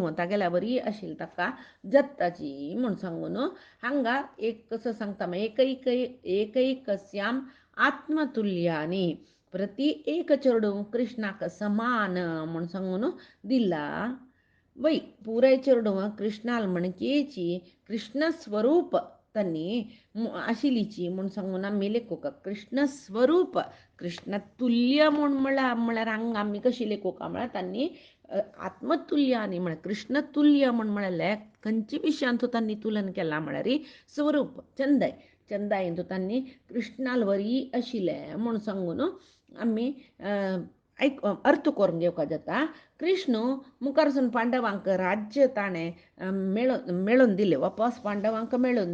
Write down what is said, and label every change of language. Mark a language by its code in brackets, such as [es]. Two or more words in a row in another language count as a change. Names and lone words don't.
[kok] तागेल्या बरी आशिल्ली ताका जत्ताची म्हूण सांगून हांगा एक कसं सांगता एकैकस्याम आत्मतुल्यानी प्रति एक चेडूं कृष्णाक समान म्हूण सांगून दिला वै पुराय चेडूं कृष्णाल म्हणकेची कृष्ण स्वरूप तन्नी आशिल्लीची म्हूण सांगून आमी लेखूक कृष्ण स्वरूप कृष्ण तुल्य म्हूण म्हळ्यार हांगा आमी कशी लेखूक म्हळ्यार तांणी आत्मतुल्यांनी म्हळ्यार कृष्ण तुल्य म्हूण म्हळ्यार खंयच्या विशयांचो तांणी तुलन केला म्हळ्यार स्वरूप चंदायन तांणी कृष्णाल वरी आशिल्लें म्हूण सांगून आमी अर्थ करून घेवपाक जाता कृष्ण मुखारसून पांडवांक राज्य ताणें मेळोवन दिलें वापस पांडवांक मेळोवन